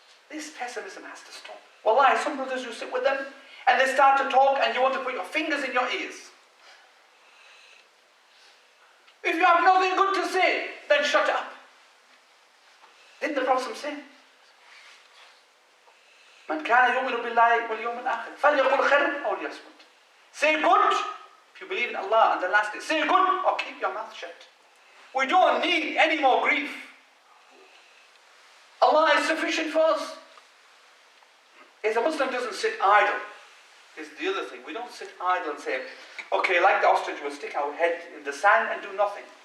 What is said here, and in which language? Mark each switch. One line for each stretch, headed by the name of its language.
English: This pessimism has to stop. Wallahi, some brothers, you sit with them and they start to talk and you want to put your fingers in your ears. If you have nothing good to say, then shut up. Didn't the Prophet say?
Arabic: من كان يؤمن بالله واليوم الآخر فليقل خيرا أو ليصمت.
English: Say good if you believe in Allah and the last day. Say good or keep your mouth shut. We don't need any more grief. Allah is sufficient for us. If a Muslim doesn't sit idle, is the other thing. We don't sit idle and say, okay, like the ostrich, we'll stick our head in the sand and do nothing.